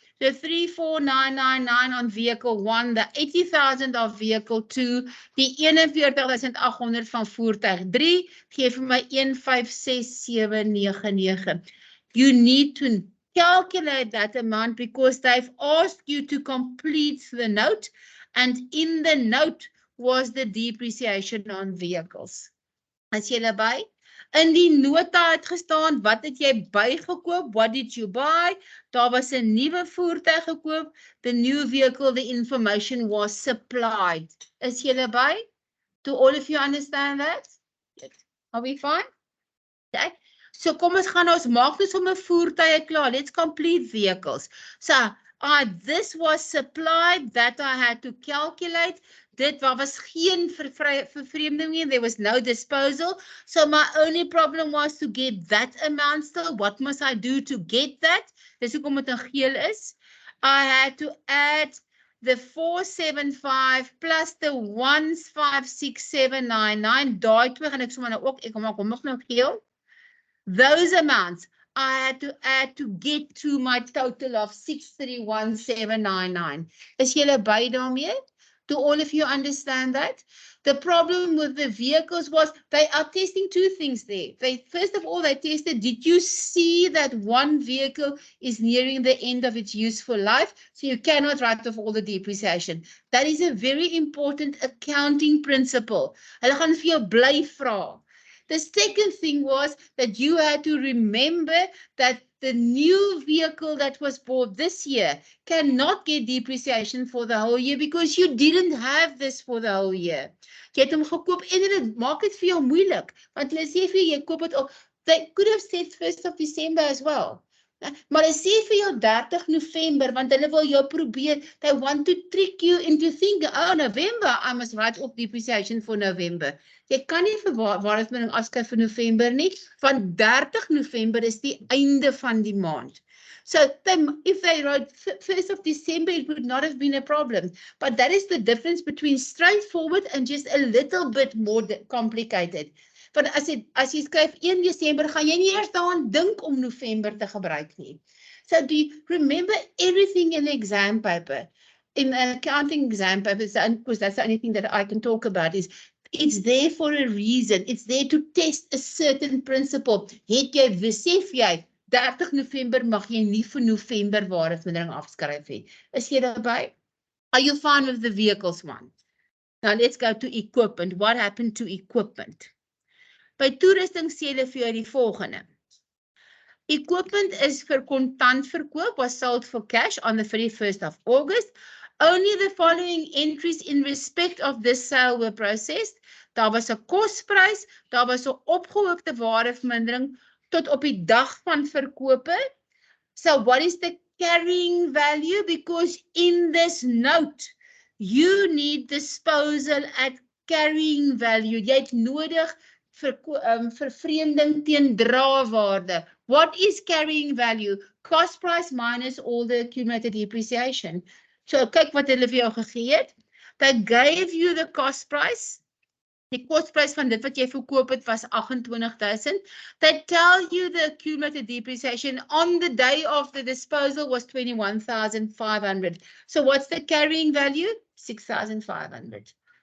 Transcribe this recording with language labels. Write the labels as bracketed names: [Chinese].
[English] The 34,999 on vehicle 1, the 80,000 of vehicle 2, [Afrikaans] die 41,800 van voertuig 3, gee vir my 156,799. [English] You need to calculate that amount because they've asked you to complete the note, and in the note was the depreciation on vehicles. [Afrikaans] As julle by? In die nota het gestaan, wat het jy bygekoop? [English] What did you buy? [Afrikaans] Daar was 'n nuwe voertuig gekoop. [English] The new vehicle, the information was supplied. [Afrikaans] Is julle by? [English] Do all of you understand that? Are we fine? Okay. [Afrikaans] So kom ons gaan ons maak dus om 'n voertuie klaar. [English] Let's complete vehicles. So this was supplied, that I had to calculate. [Afrikaans] Dit was geen vervreemding nie. [English] There was no disposal. So my only problem was to get that amount still. What must I do to get that? [Afrikaans] Dis hoekom dit in geel is. [English] I had to add the 475 plus the 156,799. [Afrikaans] Daai twee gaan ek sommer nou ook, ek maak hom nog nou geel. [English] Those amounts, I had to add to get to my total of 631,799. [Afrikaans] Is julle by daarmee? [English] Do all of you understand that? The problem with the vehicles was they are testing two things there. First of all, they tested, did you see that one vehicle is nearing the end of its useful life? So you cannot write off all the depreciation. That is a very important accounting principle. [Afrikaans] Hulle gaan vir jou bly vra. [English] The second thing was that you had to remember that the new vehicle that was bought this year cannot get depreciation for the whole year because you didn't have this for the whole year. [Afrikaans] Jy het hom gekoop en dit maak dit vir jou moeilik, want hulle sê vir jy koop dit op. [English] They could have said 1st of December as well. [Afrikaans] Maar hulle sê vir jou 30 November, want hulle wil jou probeer, [English] they want to trick you into thinking, oh, November, I must write off depreciation for November. [Afrikaans] Jy kan nie vir waarheidsmeting afskryf vir November nie, want 30 November is die einde van die maand. [English] So if they wrote 1st of December, it would not have been a problem. But that is the difference between straightforward and just a little bit more complicated. [Afrikaans] Want as jy skryf 1 Desember, gaan jy nie eers daaraan dink om November te gebruik nie. [English] So do you remember everything in the exam paper? In an accounting exam paper, because that's the only thing that I can talk about, is it's there for a reason. It's there to test a certain principle. [Afrikaans] Het jy, besef jy, 30 November mag jy nie vir November waarheidsmeting afskryf nie. Is jy daarby? [English] Are you fine with the vehicles one? Now let's go to equipment. What happened to equipment? [Afrikaans] By toerusting sê hulle vir jou die volgende. [English] Equipment [Afrikaans] is vir kontant verkoop, [English] was sold for cash on the 31st of August. Only the following entries in respect of this sale were processed. [Afrikaans] Daar was 'n kosprys, daar was 'n opgehoopte waardevermindering tot op die dag van verkope. [English] So what is the carrying value? Because in this note, you need disposal at carrying value. [Afrikaans] Jy het nodig vervreemding teen draarwaarde. [English] What is carrying value? Cost price minus all the accumulated depreciation. [Afrikaans] So kyk wat hulle vir jou gegee het. [English] They gave you the cost price. [Afrikaans] Die kostprys van dit wat jy verkoop het was 28,000. [English] They tell you the accumulated depreciation on the day of the disposal was 21,500. So what's the carrying value? 6,500.